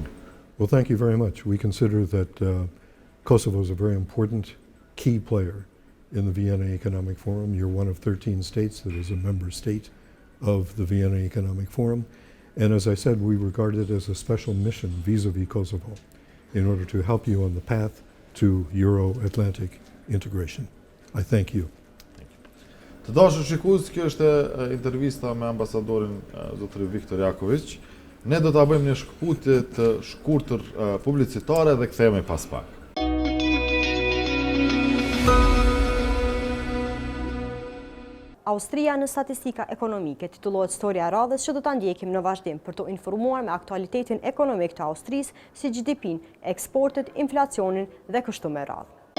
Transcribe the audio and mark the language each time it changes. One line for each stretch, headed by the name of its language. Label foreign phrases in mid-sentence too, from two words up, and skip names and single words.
English: Well, thank you very much. We consider that Kosovo is a very important key player in the Vienna Economic Forum. You're one of 13 states that is a member state of the Vienna Economic Forum. And as I said, we regard it as a special mission vis-a-vis Kosovo in order to help you on the path to Euro-Atlantic integration. I thank you.
Albanian: Të dashur shikues, kjo është intervista me ambasadorin zotëri Viktor Jaković. Ne do ta bëjmë një shkputje të shkurtër publicitare dhe kthehemi pas pak. Austria në statistika ekonomike titullohet Storia e radhës që do ta ndjekim në vazhdim për të informuar me aktualitetin ekonomik të Austrisë, si GDP-n, eksportet, inflacionin dhe kështu me radhë.